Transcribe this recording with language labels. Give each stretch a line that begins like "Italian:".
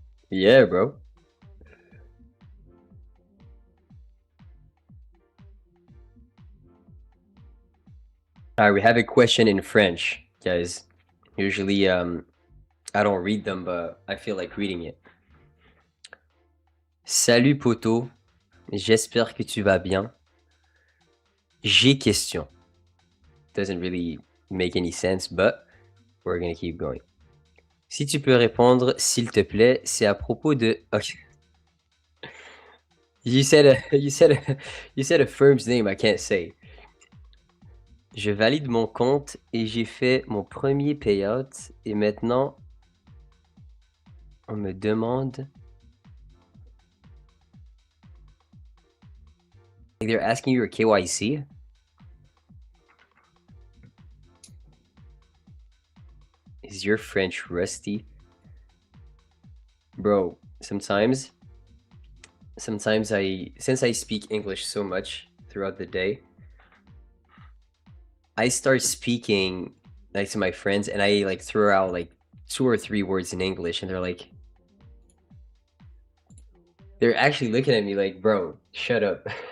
English: Yeah, bro. All right, we have a question in French, guys. Usually, I don't read them, but I feel like reading it.
French: Salut poto, j'espère que tu vas bien. J'ai question.
English: Doesn't really make any sense, but we're gonna keep going.
French: Si tu peux répondre, s'il te plaît, c'est à propos de.
English: Okay. You said a firm's name I can't say.
French: Je valide mon compte et j'ai fait mon premier payout et maintenant on me demande.
English: They're asking you your KYC. Is your French rusty? Bro, sometimes since I speak English so much throughout the day, I start speaking like to my friends and I like throw out like 2 or 3 words in English and they're actually looking at me like, bro, shut up.